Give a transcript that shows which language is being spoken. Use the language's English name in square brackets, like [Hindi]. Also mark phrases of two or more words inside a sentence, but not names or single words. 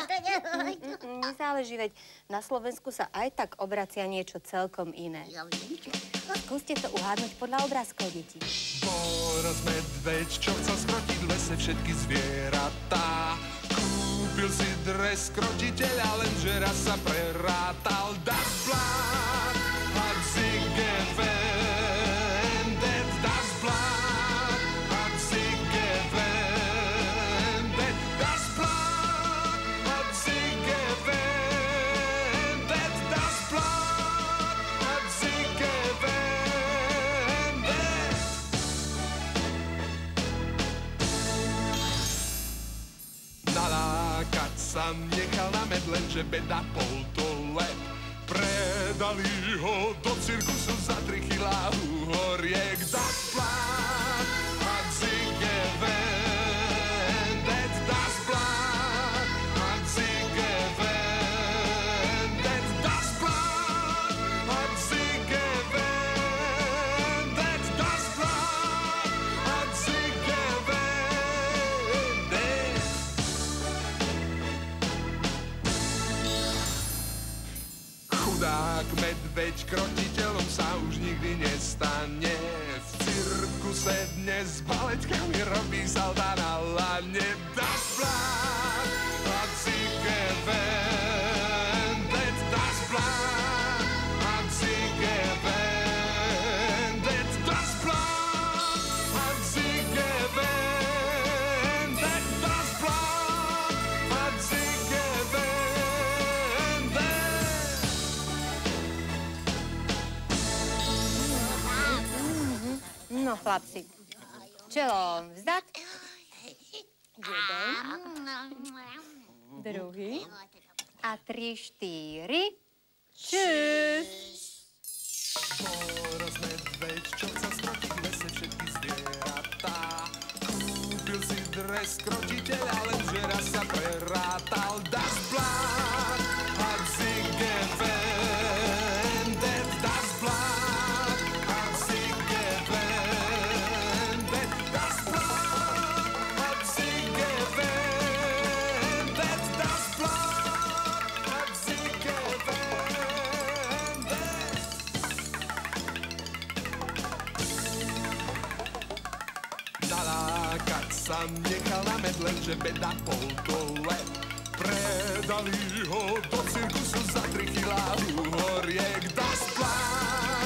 [Slovak] Nezáleží, veď na Slovensku sa aj tak obracia niečo celkom iné. Skúste to uhádnuť podľa obrázkov, deti. Boros medveď, čo chcel skrotiť v lese všetky zvieratá. Kúpil si dres krotiteľa, lenže raz sa prerátal. [German] Das Blatt hat sich gewendet, das Blatt hat sich gewendet, das Blatt hat sich gewendet, das Blatt hat sich gewendet. [Slovak] Nalákať sa nechal na med, lenže beda bol to let. Predali ho do cirkusu za 3 kilá uhoriek. [German] Das Blatt hat sich gewendet, das Blatt hat sich gewendet, das Blatt hat sich gewendet, das Blatt hat sich gewendet. [Slovak] Chudák medveď krotiteľom sa už nikdy nestane. V cirkuse dnes s baletkami robí salda na lane. [German] Das Blatt hat sich gewendet, das Blatt hat sich gewendet, das Blatt hat sich gewendet, das Blatt hat sich gewendet. [Slovak] No, chlapci. Čelo vzdať. Jeden, druhý. A 3, 4. Čus. Boros medveď, čo chcel skrotiť v lese všetky zvieratá. Kúpil si dres krotiteľa, lenže raz sa prerátal. [German] Das Blatt hat sich gewendet, das Blatt hat sich gewendet, das Blatt hat sich gewendet, das Blatt hat sich gewendet. [Slovak] Nalákať sa nechal na med, lenže beda bol to let. Predali ho do cirkusu za 3 kilá uhoriek. [German] Das Blatt